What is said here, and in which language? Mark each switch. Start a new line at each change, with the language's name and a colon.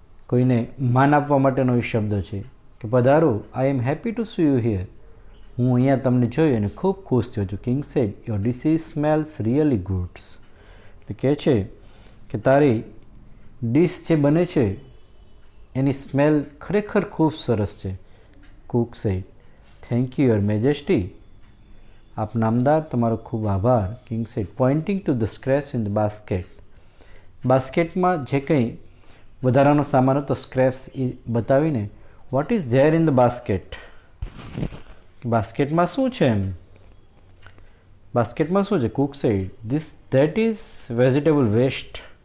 Gujarati: કોઈને માન આપવા માટેનો એ શબ્દ છે કે પધારો.
English: I am happy to see you here.
Gujarati: હું અહીંયા તમને જોઈ અને ખૂબ ખુશ થયો છું.
English: King said, your dishes smells really goods.
Gujarati: એટલે કહે છે કે તારી ડિશ જે બને છે એની સ્મેલ ખરેખર ખૂબ સરસ છે.
English: cook said, "Thank you, Your Majesty."
Gujarati: આપ નામદાર, તમારો ખૂબ આભાર.
English: King said, pointing to the scraps in the basket.
Gujarati: બાસ્કેટમાં જે કંઈ વધારાનો સામાન હતો, સ્ક્રેપ્સ, એ બતાવીને,
English: What is there in the basket?
Gujarati: બાસ્કેટમાં શું છે એમ? બાસ્કેટમાં શું છે?
English: Cook said, that is vegetable waste.